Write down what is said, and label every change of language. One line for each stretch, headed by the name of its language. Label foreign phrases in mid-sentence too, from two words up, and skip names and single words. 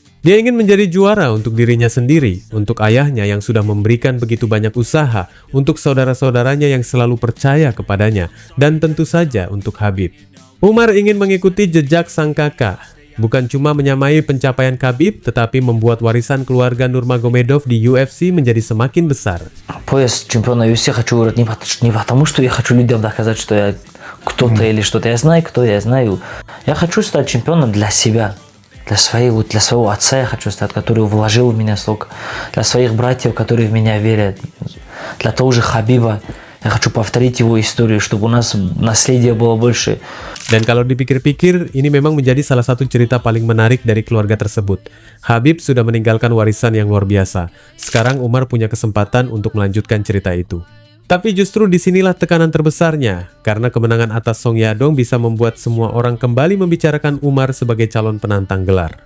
Indonesian: Dia ingin menjadi juara untuk dirinya sendiri, untuk ayahnya yang sudah memberikan begitu banyak usaha, untuk saudara-saudaranya yang selalu percaya kepadanya, dan tentu saja untuk Khabib. Umar ingin mengikuti jejak sang kakak, bukan cuma menyamai pencapaian Khabib, tetapi membuat warisan keluarga Nurmagomedov di UFC menjadi semakin besar.
Russian: Пояс чемпиона UFC хочу выиграть не потому, что я хочу людям доказать, что я кто-то или что-то. Я знаю, кто я знаю. Я хочу стать чемпионом для себя. Для своего отца я хочу стать, который вложил в меня столько. Для своих братьев, которые в меня верят. Для того же Хабиба. Я хочу повторить его историю, чтобы у нас наследие было больше.
Indonesian: Dan kalau dipikir-pikir, ini memang menjadi salah satu cerita paling menarik dari keluarga tersebut. Khabib sudah meninggalkan warisan yang luar biasa. Sekarang Umar punya kesempatan untuk melanjutkan cerita itu. Tapi justru disinilah tekanan terbesarnya, karena kemenangan atas Song Yadong bisa membuat semua orang kembali membicarakan Umar sebagai calon penantang gelar.